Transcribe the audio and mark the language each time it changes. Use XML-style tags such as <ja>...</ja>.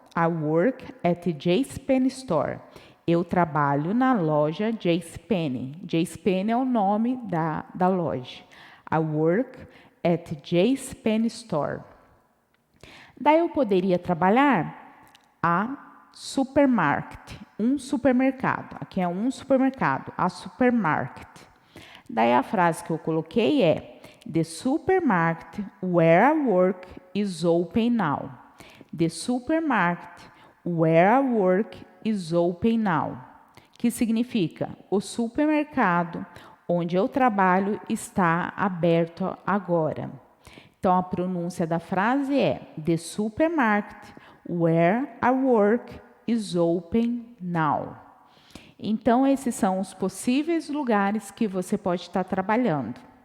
<en>I work at JCPenney Store.</en> <pt>Eu trabalho na loja JCPenney. JCPenney é o nome da loja.</pt> <en>I work at JCPenney Store.</en> <pt>Daí eu poderia trabalhar</pt> <en>a supermarket,</en> <pt>um supermercado. Aqui é um supermercado,</pt> <en>a supermarket.</en> <pt>Daí a frase que eu coloquei é</pt> <en>The supermarket where I work is open now. The supermarket where I work is open now.</en> <pt>Que significa o supermercado onde eu trabalho está aberto agora. Então a pronúncia da frase é</pt> <en>The supermarket where I work is open now.</en> <pt>Então esses são os possíveis lugares que você pode estar trabalhando.</pt>